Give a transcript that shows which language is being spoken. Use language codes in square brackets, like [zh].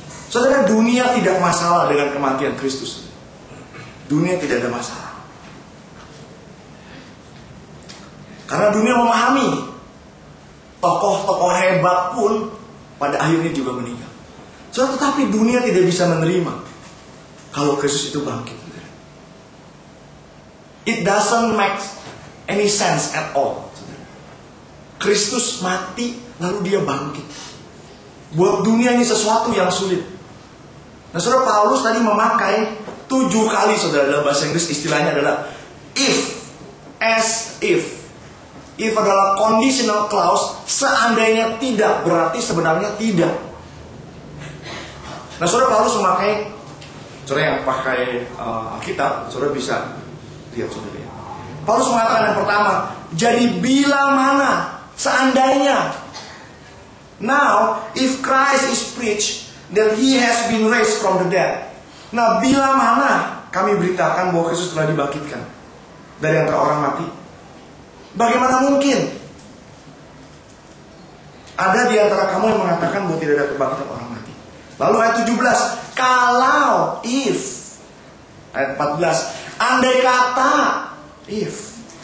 [id] Saudara, dunia tidak masalah dengan kematian Kristus. Dunia tidak ada masalah. Karena dunia memahami tokoh-tokoh hebat pun pada akhirnya juga meninggal. Saudara, tetapi dunia tidak bisa menerima kalau Kristus itu bangkit. [en] It doesn't make any sense at all. [id] Kristus mati lalu dia bangkit. Buat dunia ini sesuatu yang sulit. Nah, saudara, Paulus tadi memakai 7 kali, saudara, dalam bahasa Inggris istilahnya adalah if, as if. If adalah conditional clause, seandainya tidak berarti sebenarnya tidak. Nah, saudara, Paulus memakai, saudara yang pakai Alkitab, saudara bisa lihat, saudara. Paulus mengatakan yang pertama, jadi bila mana, seandainya. [en] Now, if Christ is preached that He has been raised from the dead. [id] Nah, bila mana kami beritakan bahwa Kristus telah dibangkitkan dari antara orang mati, bagaimana mungkin ada di antara kamu yang mengatakan bahwa tidak ada kebangkitan orang mati? Lalu ayat 17, kalau, if. Ayat 14, andai kata, if.